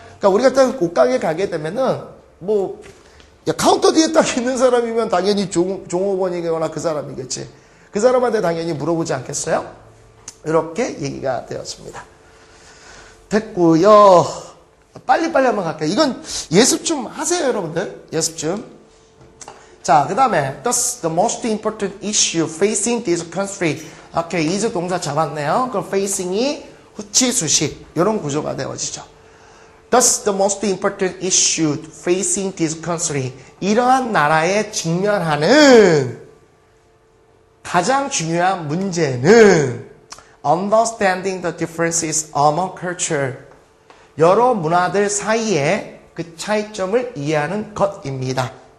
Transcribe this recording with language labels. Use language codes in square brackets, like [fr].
[ko] 그러니까 우리가 딱 옷가게 가게 되면은 뭐 카운터 뒤에 딱 있는 사람이면 당연히 종업원이거나 그 사람이겠지. 그 사람한테 당연히 물어보지 않겠어요? 이렇게 얘기가 되었습니다. 됐고요. 빨리빨리 한번 갈게요. 이건 예습 좀 하세요, 여러분들. 예습 좀. 자, 그 다음에 [en] Thus the most important issue facing this country. [ko] 오케이, is 동사 잡았네요. 그럼 facing이 후치 수식 이런 구조가 되어지죠. [en] Thus the most important issue facing this country. [ko] 이러한 나라에 직면하는 가장 중요한 문제는 [en] understanding the differences among culture. [ko] 여러 문화들 사이에 그 차이점을 이해하는 것입니다.